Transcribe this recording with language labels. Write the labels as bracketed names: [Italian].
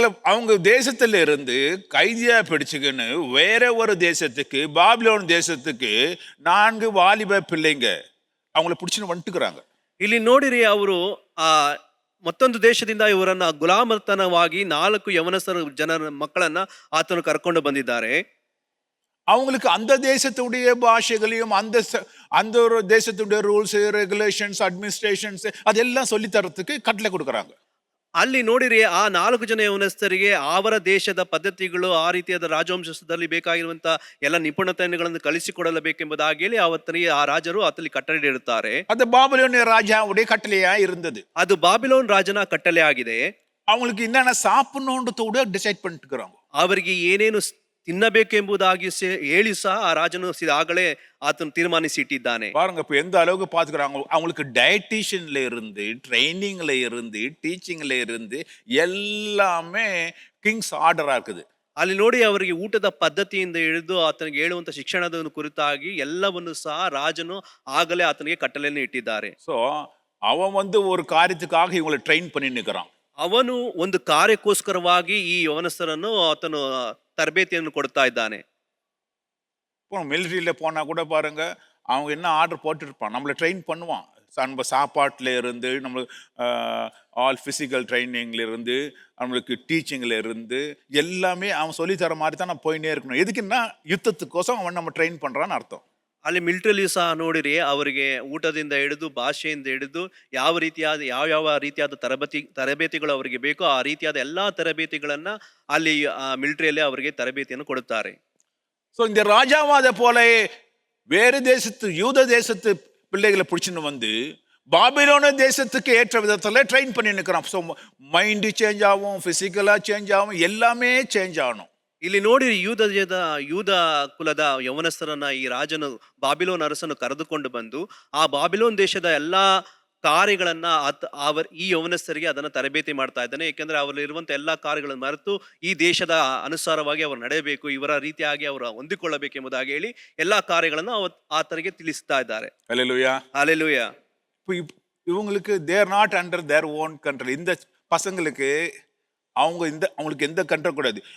[Tamil] அவங்க தேசத்துல இருந்து கைதியா பிடிச்சுக்கின்னு வேற ஒரு தேசத்துக்கு, பாபிலோன் தேசத்துக்கு 4 வாலிப பிள்ளைங்க அவங்கள பிடிச்சுன்னு வந்துட்டுக்கிறாங்க. [Kannada] ಇಲ್ಲಿ ನೋಡಿರಿ, ಅವರು ಮತ್ತೊಂದು ದೇಶದಿಂದ ಇವರನ್ನ ಗುಲಾಮತನವಾಗಿ 4 ಯವನಸ್ಥರ ಜನರ ಮಕ್ಕಳನ್ನ ಆತನು ಕರ್ಕೊಂಡು ಬಂದಿದ್ದಾರೆ. [Tamil] அவங்களுக்கு அந்த தேசத்துடைய பாஷைகளையும் அந்த ஒரு தேசத்துடைய ரூல்ஸ், ரெகுலேஷன்ஸ், அட்மினிஸ்ட்ரேஷன்ஸ் அதெல்லாம் சொல்லி தரத்துக்கு கட்டளை கொடுக்குறாங்க. [Kannada] ಅಲ್ಲಿ ನೋಡಿರಿ ಆ 4 ಜನ ಯೌವನಸ್ಥರಿಗೆ ಅವರ ದೇಶದ ಪದ್ಧತಿಗಳು ಆ ರೀತಿಯಾದ ರಾಜವಂಶದಲ್ಲಿ ಬೇಕಾಗಿರುವಂತ ಎಲ್ಲ ನಿಪುಣತೆಗಳನ್ನು ಕಲಿಸಿಕೊಡಲೇಬೇಕೆಂಬುದಾಗಿ ಹೇಳಿ ಅವತ್ತನಿಗೆ ಆ ರಾಜರು ಆತಲ್ಲಿ ಕಟ್ಟಳೆ ಇಡುತ್ತಾರೆ. [Tamil] அது பாபிலோனிய ராஜாவுடைய கட்டளையா இருந்தது. [Kannada] ಅದು ಬಾಬಿಲೋನ್ ರಾಜನ ಕಟ್ಟಳೆ ಆಗಿದೆ. [Tamil] அவங்களுக்கு என்னென்ன சாப்பிடணுன்றது கூட டிசைட் பண்ணிட்டு இருக்கிறாங்க. [Kannada] ಅವರಿಗೆ ಏನೇನು ತಿನ್ನಬೇಕೆಂಬುದಾಗಿ ಹೇಳಿ ಸಹ ಆ ರಾಜನು ಆಗಲೇ ಆತನು ತೀರ್ಮಾನಿಸಿ ಇಟ್ಟಿದ್ದಾನೆ. [Tamil] பாருங்க இப்ப எந்த அளவுக்கு பாத்துக்கிறாங்க. அவங்களுக்கு டயட்டிஷியன்ல இருந்து, ட்ரைனிங்ல இருந்து, டீச்சிங்ல இருந்து எல்லாமே கிங்ஸ் ஆர்டரா இருக்குது. [Kannada] ಅಲ್ಲಿ ನೋಡಿ ಅವರಿಗೆ ಊಟದ ಪದ್ಧತಿಯಿಂದ ಹಿಡಿದು ಆತನಿಗೆ ಹೇಳುವಂತ ಶಿಕ್ಷಣದ ಕುರಿತಾಗಿ ಎಲ್ಲವನ್ನು ಸಹ ರಾಜನು ಆಗಲೇ ಆತನಿಗೆ ಕಟ್ಟಲೆಯನ್ನು ಇಟ್ಟಿದ್ದಾರೆ. [Tamil] சோ அவன் ஒரு காரியத்துக்காக இவங்களை ட்ரெயின் பண்ணி நிக்கிறான். [Kannada] ಅವನು ಒಂದು ಕಾರ್ಯಕ್ಕೋಸ್ಕರವಾಗಿ ಈ ಯವನಸ್ಥರನ್ನು ಆತನು ತರಬೇತಿಯನ್ನು ಕೊಡ್ತಾ ಇದ್ದಾನೆ. [Tamil] இப்போ மிலிಟரியில போனா கூட பாருங்க, அவங்க என்ன ஆர்டர் போட்டுருப்பான், நம்மளை ட்ரெயின் பண்ணுவான். நம்ம சாப்பாட்டுல இருந்து, நம்மளுக்கு ஆல் பிசிக்கல் ட்ரைனிங்ல இருந்து, நம்மளுக்கு டீச்சிங்ல இருந்து எல்லாமே அவன் சொல்லி தர மாதிரி தான் நம்ம போயினே இருக்கணும். எதுக்குன்னா யுத்தத்துக்கோசம் அவன் நம்ம ட்ரெயின் பண்றான்னு அர்த்தம். [Kannada] ಅಲ್ಲಿ ಮಿಲಿಟರಿಲಿ ಸಹ ನೋಡಿರಿ, ಅವರಿಗೆ ಊಟದಿಂದ ಹಿಡಿದು ಭಾಷೆಯಿಂದ ಹಿಡಿದು ಯಾವ ರೀತಿಯಾದ ತರಬೇತಿಗಳು ಅವರಿಗೆ ಬೇಕೋ ಆ ರೀತಿಯಾದ ಎಲ್ಲಾ ತರಬೇತಿಗಳನ್ನ ಅಲ್ಲಿ ಮಿಲಿಟರಿಯಲ್ಲಿ ಅವರಿಗೆ ತರಬೇತಿಯನ್ನು ಕೊಡುತ್ತಾರೆ. [Tamil] ஸோ இந்த ராஜாவாத போல வேறு தேசத்து யூத தேசத்து பிள்ளைகளை பிடிச்சின்னு வந்து பாபிலோன தேசத்துக்கு ஏற்ற விதத்துல ட்ரெயின் பண்ணி நிற்கிறான். ஸோ மைண்டு சேஞ்ச் ஆகும், பிசிக்கலா சேஞ்ச் ஆகும், எல்லாமே சேஞ்ச் ஆகணும். [Kannada] ಇಲ್ಲಿ ನೋಡಿರಿ, ಯೂದ ಕುಲದ ಯವನಸ್ಥರನ್ನ ಈ ರಾಜನು ಬಾಬಿಲೋನ್ ಅರಸನು ಕರೆದುಕೊಂಡು ಬಂದು ಆ ಬಾಬಿಲೋನ್ ದೇಶದ ಎಲ್ಲಾ ಕಾರ್ಯಗಳನ್ನ ಈ ಯವನಸ್ಥರಿಗೆ ಅದನ್ನ ತರಬೇತಿ ಮಾಡ್ತಾ ಇದ್ದಾನೆ. ಯಾಕೆಂದ್ರೆ ಅವರಲ್ಲಿರುವಂತ ಎಲ್ಲಾ ಕಾರ್ಯಗಳನ್ನು ಮರೆತು ಈ ದೇಶದ ಅನುಸಾರವಾಗಿ ಅವರು ನಡೆಯಬೇಕು, ಇವರ ರೀತಿಯಾಗಿ ಅವರು ಹೊಂದಿಕೊಳ್ಳಬೇಕೆಂಬುದಾಗಿ ಹೇಳಿ ಎಲ್ಲಾ ಕಾರ್ಯಗಳನ್ನು ಆತನಿಗೆ ತಿಳಿಸ್ತಾ ಇದ್ದಾರೆ. [Tamil] ஹல்லேலூயா, ஹல்லேலூயா. இவங்களுக்கு [English] They're not under their own control. [Tamil] இந்த பசங்களுக்கு அவங்களுக்கு எந்த கண்ட்ரோல் கூடாது.